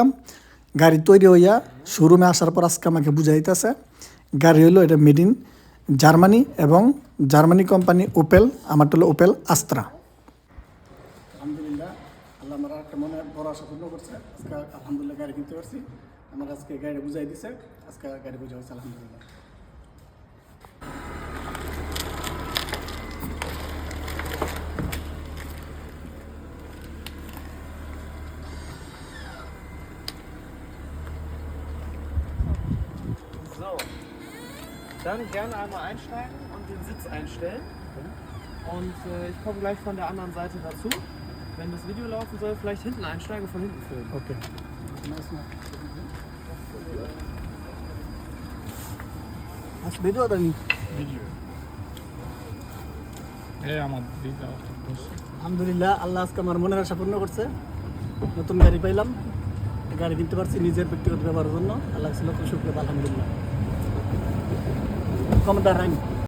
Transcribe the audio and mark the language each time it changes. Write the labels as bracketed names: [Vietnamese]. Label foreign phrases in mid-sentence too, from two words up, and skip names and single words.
[Bangla] গাড়ি তৈরি হইয়া শোরুমে আসার পর আজকে আমাকে বুঝাইতেছে গাড়ি হলো এটা [English] made in Germany [Bangla] এবং জার্মানি কোম্পানি ওপেল, আমারটা হলো ওপেল আস্ত্রা। আলহামদুলিল্লাহ, আল্লাহ আমার একটা মনে বড় আশা পূর্ণ করছে। আজকে আলহামদুলিল্লাহ গাড়ি কিনতে পারছি। আমার আজকে গাড়ি বুঝাই দিছে, আজকে গাড়ি বুঝা হচ্ছে আলহামদুলিল্লাহ। [German] So, dann gerne einmal einsteigen und den Sitz einstellen. Und ich komme gleich von der anderen Seite dazu. Wenn das Video laufen soll, vielleicht hinten einsteigen und von hinten filmen. [Bangla] ওকে, [German] Hast du Video oder nicht? Video. Ja, [Bangla] আমার দিদা আলহামদুলিল্লাহ, আল্লাহ আজকে আমার মনের আশা পূর্ণ করছে। নতুন গাড়ি পাইলাম, গাড়ি কিনতে পারছি নিজের ব্যক্তিগত ব্যবহারের জন্য। আল্লাহ লক্ষ শুক্রিয়া, আলহামদুলিল্লাহ। কমেন্ট রাইন